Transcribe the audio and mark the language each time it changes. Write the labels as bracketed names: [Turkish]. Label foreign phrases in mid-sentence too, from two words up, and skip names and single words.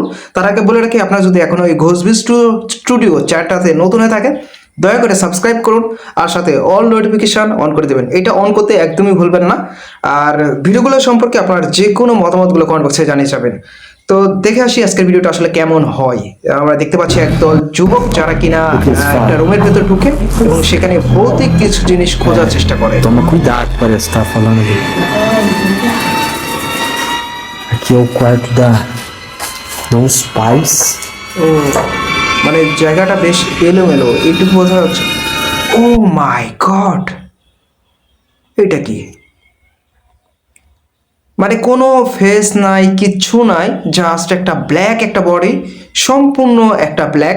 [Bangla] তার আগে বলে রাখি, আপনারা যদি এখনো ওই ঘোষবিজ স্টুডিও চ্যানেলটাতে নতুন হয়ে থাকেন, দয়া করে সাবস্ক্রাইব করুন আর সাথে [English] all notification [Bangla] অন করে দেবেন। এটা অন করতে একদমই ভুলবেন না। আর ভিডিওগুলো সম্পর্কে আপনার যে কোনো মতামতগুলো [English] comment boxe [Bangla] জানিয়ে যাবেন। তো দেখে আসি আজকের ভিডিওটা আসলে কেমন হয়। আমরা দেখতে পাচ্ছি একদল যুবক যারা কিনা একটা রুমের ভেতর ঢুকে এবং সেখানে ভৌতিক কিছু জিনিস খোঁজার চেষ্টা করে। [Portuguese] Toma cuidado, parece que tá falando ali. Aqui é o quarto dos pais. [Bangla] মানে জায়গাটা বেশ এলোমেলো, এইটুকু বোঝা যাচ্ছে। [English] oh my god, [Bangla] এটা কি? মানে কোনো ফেস নাই, কিচ্ছু নাই, জাস্ট একটা ব্ল্যাক একটা বডি, সম্পূর্ণ একটা ব্ল্যাক।